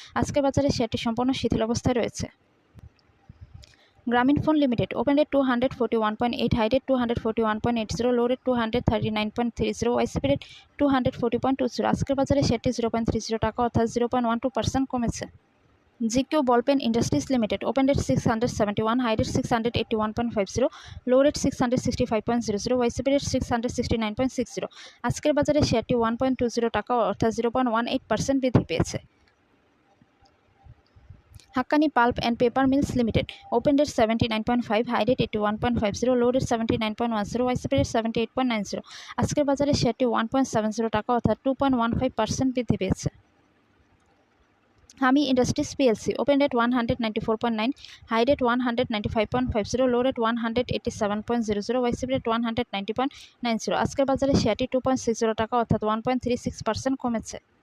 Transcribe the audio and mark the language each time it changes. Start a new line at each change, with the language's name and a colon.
Bangla: আজকের বাজারে শেয়ারটি সম্পূর্ণ শিথিল অবস্থায় রয়েছে।
English: Grameen phone limited open rate 241.8, high rate 241.80, low rate 239.30, YCP rate 240.20।
Bangla: আজকের বাজারে শেয়ারটি 0.30 টাকা অর্থাৎ 0.12% কমেছে।
English: GQ Ballpen Industries Limited opened at 671, high at 681.50, low at 665.00, YCP at 669.60।
Bangla: আজকের বাজারে শেয়ারটি 1.20 টাকা অর্থাৎ 0.18% বৃদ্ধি পেয়েছে।
English: Haqqani Pulp and Paper Mills Limited opened at 79.5, high at 81.50, low at 79.10, YCP at 78.90।
Bangla: আজকের বাজারে শেয়ারটি 1.70 টাকা অর্থাৎ 2.15% বৃদ্ধি পেয়েছে।
English: Hami Industries PLC opened at 194.9, high at 195.50, low at 187.00, YCP at 190.90।
Bangla: আজকের বাজারে শেয়ারটি 2.60 টাকা অর্থাৎ 1.36% কমেছে।